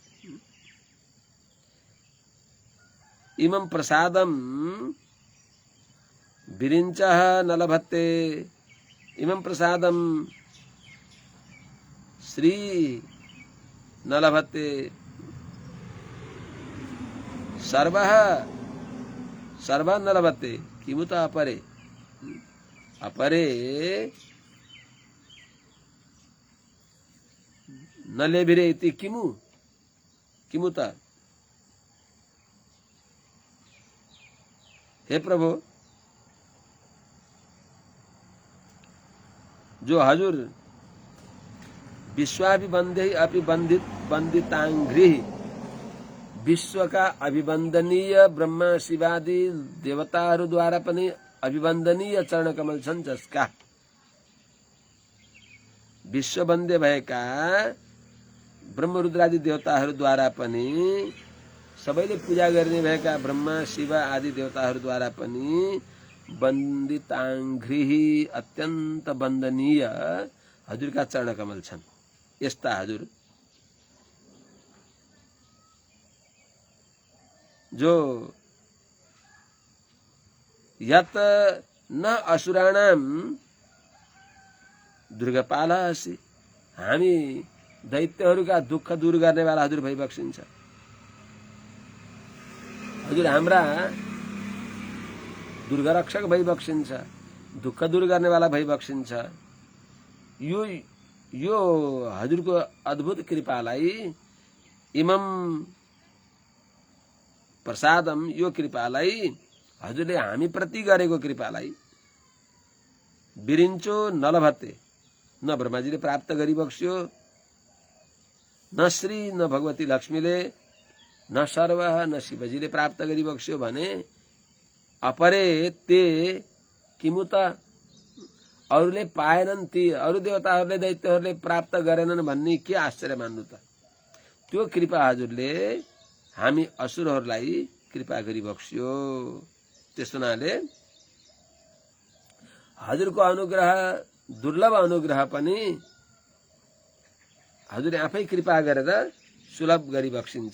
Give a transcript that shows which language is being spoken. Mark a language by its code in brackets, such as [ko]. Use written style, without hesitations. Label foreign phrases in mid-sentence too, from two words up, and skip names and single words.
[sa] इमं प्रसादं विरिञ्चः न लभते, इमं प्रसादं श्री न लभते, सर्वः न लभते किमुता अपरे। अपरे न लेभिरे इति किमुता। [ne] हे प्रभु, जो हजुर [sa] विश्वाभिवन्द्यै अपि बन्दिताङ्घ्रि, [ne] विश्वका अभिवन्दनीय ब्रह्मा शिवादि देवताहरूद्वारा पनि अभिवन्दनीय चरणकमल छन्, जसका विश्ववन्द्य भएका ब्रह्मरुद्रादि देवताहरूद्वारा पनि, सबैले पूजा गर्ने भएका ब्रह्मा शिव आदि देवताहरूद्वारा पनि बन्दिताङ्घ्रिः अत्यन्त वन्दनीय हजुरका चरणकमल छन्। [sa] यस्ता हजुर जो यत न असुराणां दुर्गपालः असि, [ne] हामी दैत्यहरूका दुःख दूर गर्नेवाला हजुर भइबक्सिन्छ। हजुर हाम्रा दुर्गरक्षक भइबक्सिन्छ, दुःख दूर गर्नेवाला भइबक्सिन्छ। यो हजुरको अद्भुत कृपालाई, [sa] इमं प्रसादम, [ne] यो कृपालाई हजुरले हामी प्रति गरेको कृपालाई [sa] विरिञ्चो न लभते, [ne] न ब्रह्माजीले प्राप्त गरिबक्स्यो, न श्री न भगवती लक्ष्मीले, न सर्व न शिवजीले प्राप्त गरिबक्स्यो भने [sa] अपरे ते किमुत, [ne] अरूले पाएनन्, ती अरू देवताहरूले दैत्यहरूले प्राप्त गरेनन् भन्ने के आश्चर्य मान्नु त। त्यो कृपा हजुरले हामी असुरहरूलाई कृपा गरिबक्स्यो। त्यसो हुनाले हजुरको अनुग्रह, दुर्लभ अनुग्रह पनि हजुरले आफै कृपा गरेर सुलभ गरिबक्सिन्छ।